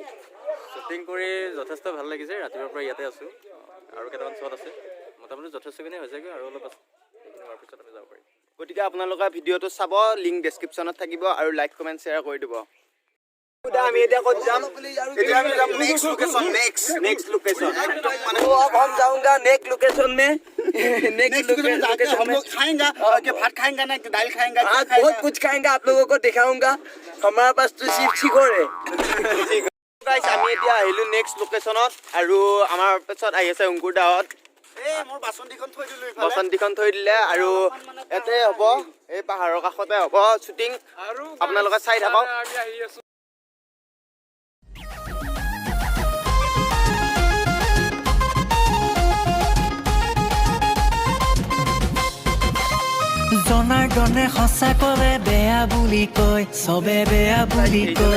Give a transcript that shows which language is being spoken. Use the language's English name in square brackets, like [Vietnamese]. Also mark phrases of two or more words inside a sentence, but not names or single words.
[Assamese] শ্বুটিং কৰি যথেষ্ট ভাল লাগিছে ৰাতিপুৱাৰ পৰা ইয়াতে আছোঁ আৰু কেইটামান শ্বট আছে মোটামুটি যথেষ্টখিনি হৈছেগৈ আৰু অলপ আছে সেইখিনি হোৱাৰ পিছত আমি যাব পাৰিম গতিকে আপোনালোকে ভিডিঅ'টো চাব [English] link descriptionত [Assamese] থাকিব আৰু [English] like comment share [Assamese] কৰি দিব আমি এতিয়া ক'ত যাম এতিয়া আমি যাম [English] next location [Hindi] हम जाऊंगा [English] next location [Hindi] में [English] next location [Hindi] हम लोग खाएंगे कि भात खाएंगे ना कि दाल खाएंगे आज बहुत कुछ खाएंगे आप लोगों को दिखाऊंगा हमारे पास तो सिर्फ चिकन है [Assamese] গাইছ আমি এতিয়া আহিলোঁ [English] next locationত [Assamese] আৰু আমাৰ পিছত আহি আছে অংকুৰ দাহঁত মোৰ বাচন্তিখন থৈ দিলোঁ বসন্তীখন থৈ দিলে আৰু ইয়াতে হ'ব এই পাহাৰৰ কাষতে হ'ব শ্বুটিং আপোনালোকে চাই থাকক জনাৰ্দনে সঁচা ক'লে বেয়া বুলি কয় চবে বেয়া বুলি কয়